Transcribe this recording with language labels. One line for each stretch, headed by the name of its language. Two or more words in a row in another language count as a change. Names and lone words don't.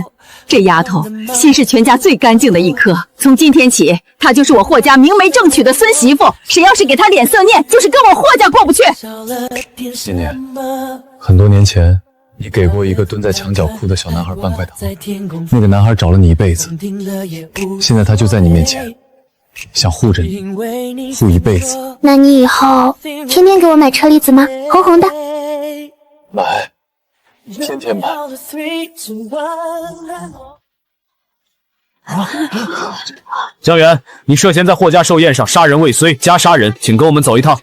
Chinese: 這丫頭心是全家最乾淨的一顆，從今天起，她就是我霍家明媒正娶的孫媳婦。誰要是給她臉色念，就是跟我霍家過不去。念念，很多年前，你給過一個蹲在牆角哭的小男孩半塊糖，那個男孩找了你一輩子，現在他就在你面前，想護着你，護一輩子。那你以後天天給我買車厘子嗎？紅紅的。買，天天買。江源，你涉嫌在霍家壽宴上殺人未遂加殺人，請跟我們走一趟。